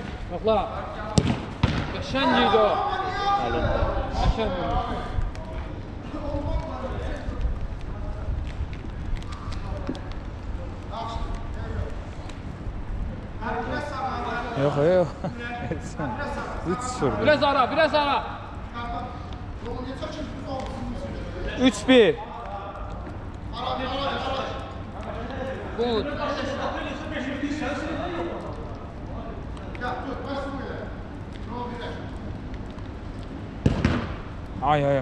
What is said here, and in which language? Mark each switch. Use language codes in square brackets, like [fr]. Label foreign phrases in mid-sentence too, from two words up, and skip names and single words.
[az] Yoxla. Qəşəng idi o. Qəşəng olmuş. Yox, yox. Zıt sürdü. Biraz ara, biraz ara. 3-1. Gol. Ay ay ay.